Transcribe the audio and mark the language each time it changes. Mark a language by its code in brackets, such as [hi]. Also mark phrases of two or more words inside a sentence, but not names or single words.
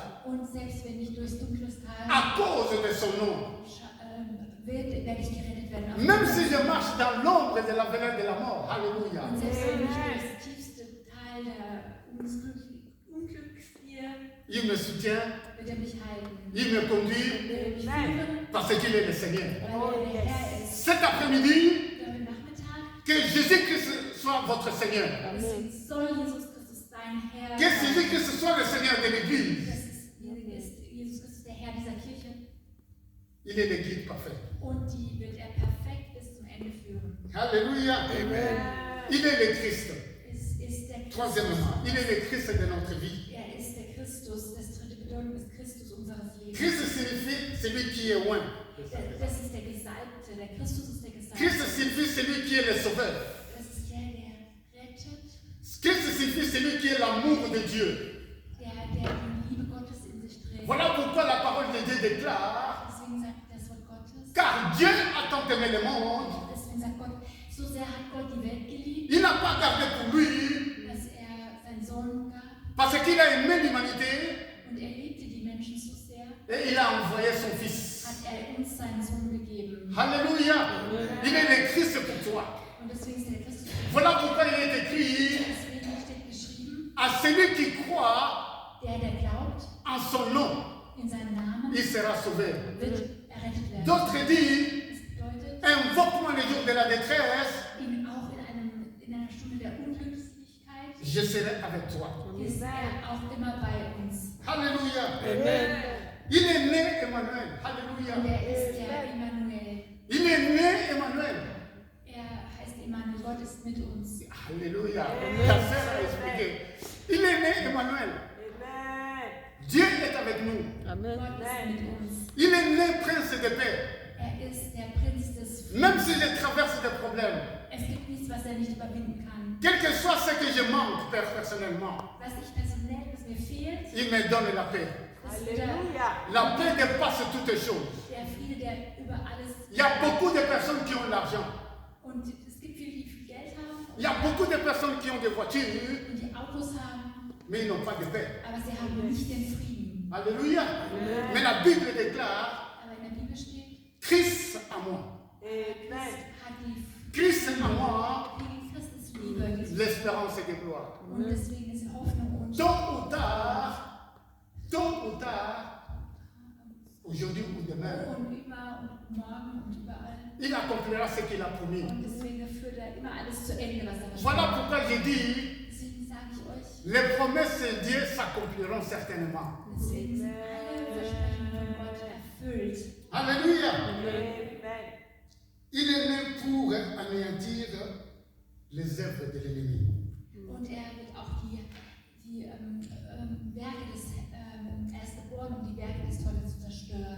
[de] Und selbst wenn ich durchs dunkles Tal [fr] à cause de son nom. [de] werde ich gerettet werden. [fr] Même si je marche dans l'ombre de la vallée de la mort. Alléluia. [de] Und selbst wenn ich durchs tiefste Tal der Unglücksgehe, [fr] Il me soutient, [de] wird er mich halten. [fr] il me conduit [de] Wird er mich führen, [fr] parce qu'il est le Seigneur. [de] weil er der Herr ist. [fr] cet après-midi, [de] heute Nachmittag, [fr] que Jésus-Christ soit votre Seigneur. [de] deswegen soll Jesus Christus dein Herr [fr] Que [de] sein. [fr] Jésus-Christ soit le Seigneur de l'Église. [de] Derjenige ist Jesus Christus, der Herr dieser Kirche. [fr] Il est le guide parfait. [de] Und die wird er perfekt bis zum Ende führen. [fr] Alléluia. Il est le Christ. [de] Es ist der Christus. [fr] Troisièmement, il est le Christ de notre vie. [de] Er ist der Christus. Das dritte Bedeutung ist Christus unseres Lebens. [fr] Christ signifie celui qui est loin. [de] Das ist der Gesalbte. Der Christus ist der Gesalbte. [fr] Christ signifie celui qui est le sauveur. [de] Das ist der rettet. [fr] Christ signifie celui qui est l'amour de Dieu. [de] Der die Liebe Gottes in sich trägt. [fr] Voilà pourquoi la parole de Dieu déclare, [de] Deswegen sagt das Wort Gottes. [fr] car Dieu a tant aimé le monde, [de] Deswegen sagt Gott, so sehr hat Gott die Welt geliebt, [fr] il n'a pas gardé pour lui, [de] dass er seinen Sohn gab. [fr] parce qu'il a aimé l'humanité, [de] Und er liebte die Menschen so sehr, [fr] et il a envoyé son Fils. [de] hat er uns seinen Sohn gegeben. [fr] Alléluia. Il est le Christ pour toi. [de] Und deswegen ist der Christus. [fr] Voilà pourquoi il est écrit, [de] Deswegen steht geschrieben, [fr] à celui qui croit [de] der glaubt [fr] en son nom, [de] in seinen Namen, [fr] il sera sauvé. [de] wird errettet werden. [fr] D'autres disent, [de] Das bedeutet, [fr] invoque-moi le jour de la détresse, [de] ihn auch in einer Stunde der Unglückseligkeit [fr] je serai avec toi. [de] ist er auch immer bei uns. [fr] Alléluia. Amen. Il est né Emmanuel. [de] Und [fr] Alléluia. [de] er ist der Immanuel. [fr] Il est né Emmanuel. [de] Er heißt Immanuel, Gott ist mit uns. [fr] Alléluia. La sœur a expliqué. Il est né Emmanuel. Dieu est avec nous. Amen. [de] Gott ist mit uns. [fr] Il est né prince de paix. [de] Er ist der Prinz des Friedens. [fr] Même si je traverse des problèmes, [de] Es gibt nichts, was er nicht überwinden kann. [fr] quel que soit ce que je manque personnellement, [de] Was ich personell, was mir fehlt, [fr] il me donne la paix. [de] das ist der [fr] La paix dépasse toutes choses. [de] Friede, der über alles. [fr] Il y a beaucoup de personnes qui ont l'argent. [de] Und es gibt viele, die viel Geld haben [fr] Il y a beaucoup de personnes qui ont des voitures, [de] und die Autos haben, [fr] mais ils n'ont pas de paix. [de] aber sie haben nicht den Frieden. [fr] Alléluia. Mais la Bible déclare, [de] Aber in der Bibel steht, [fr] Christ à moi. [de] hat [fr] Christ à moi, [de] die Christus Liebe. [fr] l'espérance de gloire. [de] Und deswegen ist Hoffnung und [fr] Tôt ou tard, aujourd'hui ou demain, [de] und immer und morgen und überall. [fr] il accomplira ce qu'il a promis. [de] Und deswegen führt er immer alles zu Ende, was er [fr] Voilà [de] versprochen hat. [fr] pourquoi j'ai dit, [de] Deswegen sage ich euch, [fr] les promesses de Dieu s'accompliront certainement. [de] deswegen sind alle Versprechen von Gott erfüllt. [fr] Alléluia. Il est né pour anéantir les œuvres de l'ennemi. [de] Und er wird auch die Werke des, er ist geboren, um die Werke des Teufels zu zerstören.